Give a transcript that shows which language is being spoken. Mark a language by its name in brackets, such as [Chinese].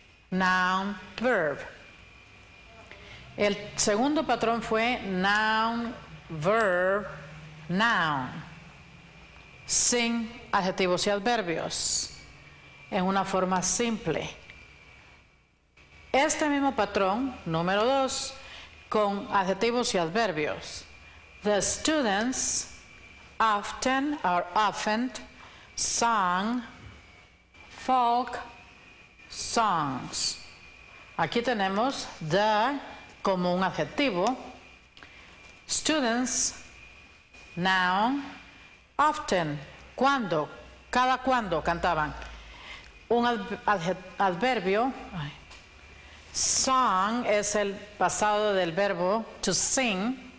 [Spanish] Noun, verb. El segundo patrón fue noun, verb, noun. Sin adjetivos y adverbios. En una forma simple. Este mismo patrón, número 2, con adjetivos y adverbios. [English] The students often sang folk songs. [Spanish] Aquí tenemos the como un adjetivo. Students, noun, often, cuando, cada cuando cantaban. Un adverbio. Song es el pasado del verbo to sing.